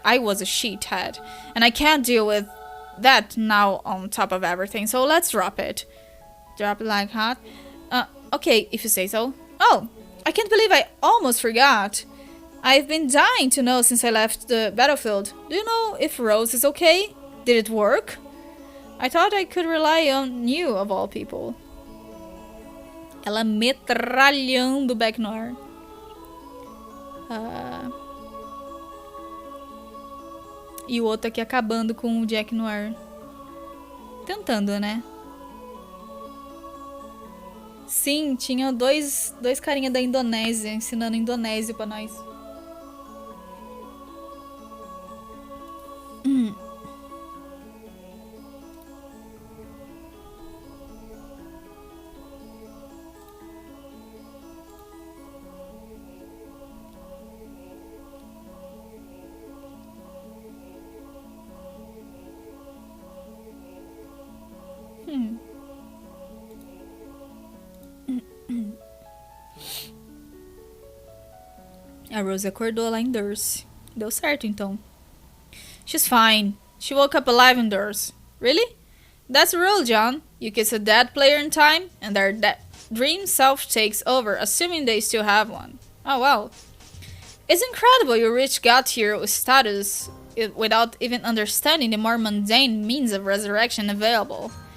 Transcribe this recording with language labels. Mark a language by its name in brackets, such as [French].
[English] I was a sheethead, and I can't deal with that now on top of everything, so let's drop it. Drop it like hot? Okay, if you say so. Oh, I can't believe I almost forgot. I've been dying to know since I left the battlefield. Do you know if Rose is okay? Did it work? I thought I could rely on you, of all people. [Portuguese] Ela metralhando o Back Noir. E o outro aqui acabando com o Jack Noir. Tentando, né? Sim, tinha dois carinha da Indonésia ensinando indonésio pra nós. A Rose acordou lá em Durst. Deu certo, então. [English] She's fine. She woke up alive in Durst. Really? That's the rule, John. You kiss a dead player in time, and their dream self takes over, assuming they still have one. Oh, well. It's incredible you reached God tier status without even understanding the more mundane means of resurrection available.